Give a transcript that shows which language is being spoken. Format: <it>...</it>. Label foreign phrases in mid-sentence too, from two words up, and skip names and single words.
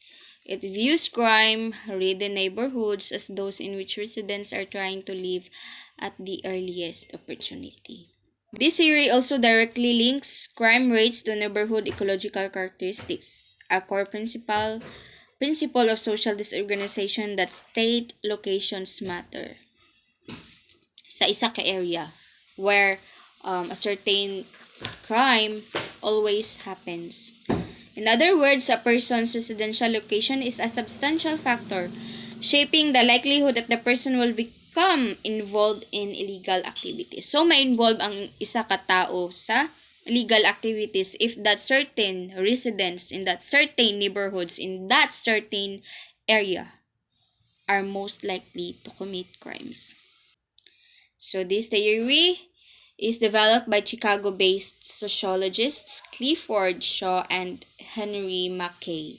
<en>It views crime-ridden neighborhoods as those in which residents are trying to live at the earliest opportunity. This theory also directly links crime rates to neighborhood ecological characteristics, a core principle of social disorganization that state locations matter</en> <hil>sa isa ka</hil> <en>area where a certain crime always happens. In other words, a person's residential location is a substantial factor shaping the likelihood that the person will become involved in illegal activities. So,</en> <hil>ma-involve ang isa ka tao sa</hil> <en>illegal activities if that certain residents in that certain neighborhoods in that certain area are most likely to commit crimes. So, this theory is developed by Chicago-based sociologists Clifford Shaw and Henry Mackay.</en>